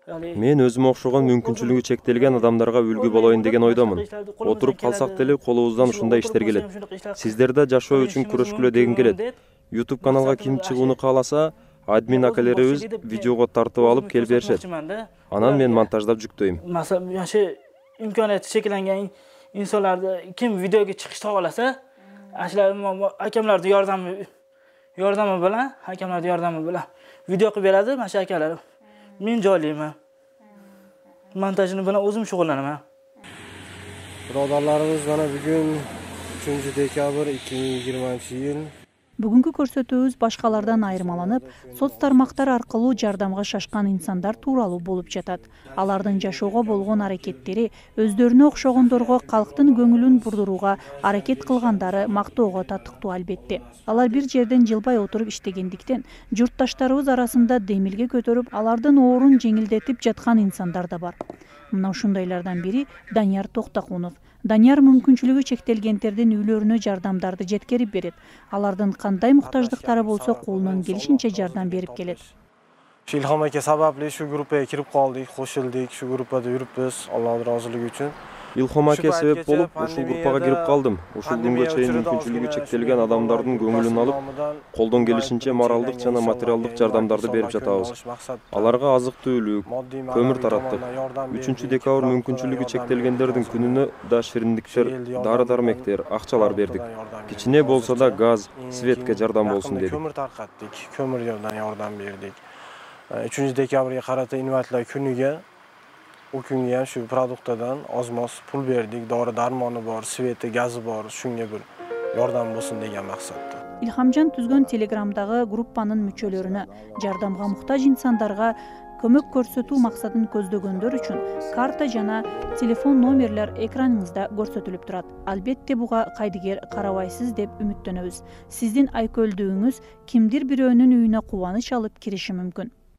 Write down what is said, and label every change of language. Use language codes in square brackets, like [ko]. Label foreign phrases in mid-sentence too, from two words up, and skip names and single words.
[ky] Мен өзүмө окшогон мүмкүнчүлүгү чектелген адамдарга үлгү болоюн деген ойдомун. Отуруп калсак деле колубуздан ушундай иштер келет. Сиздер да жашоо үчүн күрөшкүлө дегим келет. YouTube каналга ким чыгууну кааласа, админ акалерибиз видеого тартып алып келип беришет. Анан мен монтаждап жүктөйм. [uz] Masalan, shu imkoniyati cheklangan insonlarni kim videoga chiqishni xohlasa, shular akamlarning yordami bilan video qilib beradi, mana shu akalar. Men joylayman. Montajini bilan o'zim shug'ullanaman. Birodarlarimiz mana bugun 3-dekabr 2020-yil [ky] Бүгүнкү көрсөтүүбүз башкалардан айырмаланып, соц тармактар аркылуу жардамга шашкан инсандар тууралуу болуп жатат. Алардын жашоого болгон аракеттери өздөрүнө окшогондорго калктын көңүлүн бурдурууга аракет кылгандары мактоого татыктуу албетте. Алар бир жерден жылбай отуруп иштегендиктен журтташтарыбыз арасында демилге көтөрүп, алардын оорун жеңилдетип жаткан инсандар да бар. Мына ушундайлардан бири Данияр Токтакунов. Данияр мүмкүнчүлүгү чектелгендердин үйлөрүнө жардамдарды жеткерип берет. Алардын кандай муктаждыктары болсо колунан келишинче жардам берип келет. [uz] Ilhom aka sababli shu gruppaga kirib qoldik, qo'shildik, shu gruppada yuribmiz, Allohning roziligi uchun. [ky] Илхом аке себеп болуп, ушул группага кирип калдым. Ушул күнгө чейин мүмкүнчүлүгү чектелген адамдардын көңүлүн алып, колдон келишинче моралдык жана материалдык жардамдарды берип жатабыз. Аларга азык-түлүк, көмүр тараттык. 3-декабр мүмкүнчүлүгү чектелгендердин күнүнө да шириндиктер, дары-дармектер, акчалар бердик. Кичине болсо да газ, светке жардам болсун дедик. Көмүр таркаттык, көмүр [uz] yerdan yordam berdik. 3-dekabrga qarata invalidlar kuniga o kunga ham shu produktdan oz-moz pul berdik, dori-darmoni bor, sveti, gazi bor, shunga bir yordam bo'lsin degan maqsadda. [ky] Ilhamjon түзгөн Telegramдагы группанын мүчөлөрүнө жардамга муктаж инсандарга көмөк көрсөтүү максатын көздөгөндөр үчүн карта жана телефон номерлер экраныңызда көрсөтүлүп турат. Албетте буга кайдыгер карабайсыз деп үмүттөнөбүз. Сиздин айкөлдүгүңүз кимдир бирөөнүн үйүнө кубаныч алып кириши мүмкүн.